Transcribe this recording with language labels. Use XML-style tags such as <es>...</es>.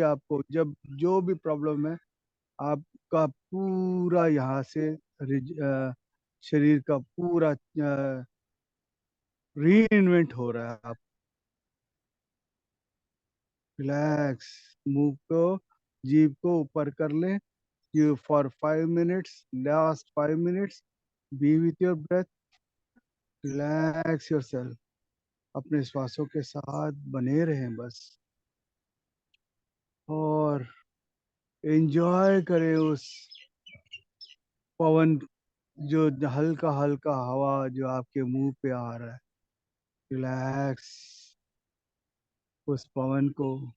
<hi>आपको जब जो भी प्रॉब्लम है, आपका पूरा यहाँ से शरीर का पूरा रीइन्वेंट हो रहा है। आप रिलैक्स, मुंह को, जीभ को ऊपर कर लें।</hi> <en>You for 5 minutes, last 5 minutes, be with your breath, relax yourself.</en> <hi>अपने श्वासों के साथ बने रहें बस, और एंजॉय करें उस पवन, जो हल्का हल्का हवा जो आपके मुंह पे आ रहा है। रिलैक्स उस पवन को।</hi>